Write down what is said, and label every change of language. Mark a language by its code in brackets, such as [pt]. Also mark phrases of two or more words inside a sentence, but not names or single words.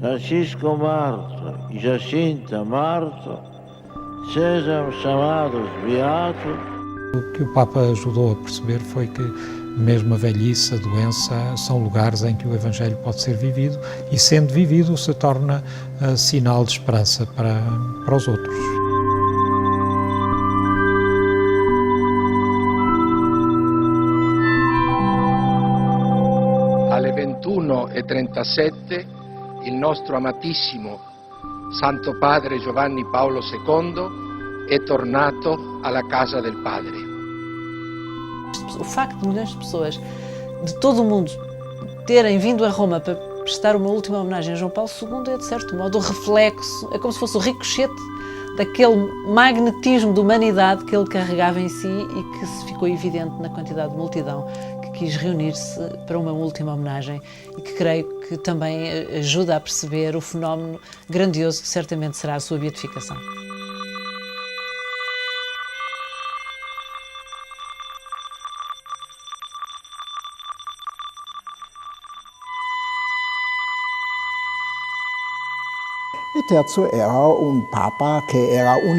[pt] Francisco Marta e Jacinta Marta sejam chamados beatos. O que o Papa ajudou a perceber foi que mesmo a velhice, a doença, são lugares em que o Evangelho pode ser vivido e, sendo vivido, se torna sinal de esperança para os outros. [it] Alle 21:37 il nostro amatissimo Santo Padre Giovanni Paolo II è tornato alla casa del Padre. [pt] O facto de milhões de pessoas de todo o mundo terem vindo a Roma para prestar uma última homenagem a João Paulo II é, de certo modo, o reflexo, é como se fosse o ricochete daquele magnetismo de humanidade que ele carregava em si e que se ficou evidente na quantidade de multidão que quis reunir-se para uma última homenagem e que creio que também ajuda a perceber o fenómeno grandioso que certamente será a sua beatificação. [it] E terzo era un papa che era un